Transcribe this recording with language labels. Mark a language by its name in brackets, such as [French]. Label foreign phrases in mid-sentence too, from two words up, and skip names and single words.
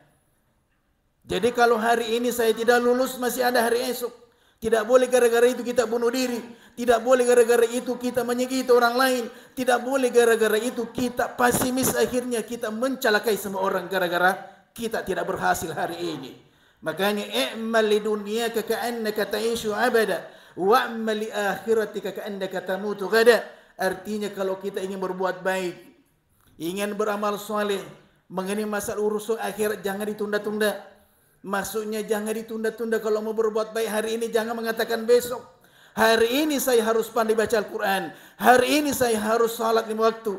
[Indonesian] Jadi kalau hari ini saya tidak lulus, masih ada hari esok. Tidak boleh gara-gara itu kita bunuh diri. Tidak boleh gara-gara itu kita menyakiti orang lain. Tidak boleh gara-gara itu kita pesimis, akhirnya kita mencelakai semua orang gara-gara kita tidak berhasil hari ini. [Arabic] Makanya اعمل لدنياك كأنك تعيش أبدا واعمل لآخرتك كأنك تموت غدا. [Indonesian] Artinya kalau kita ingin berbuat baik, ingin beramal soleh, mengenai masalah urusan akhirat jangan ditunda-tunda. Maksudnya jangan ditunda-tunda. Kalau mau berbuat baik hari ini, jangan mengatakan besok. Hari ini saya harus pandai baca Al-Quran. Hari ini saya harus salat 5 waktu.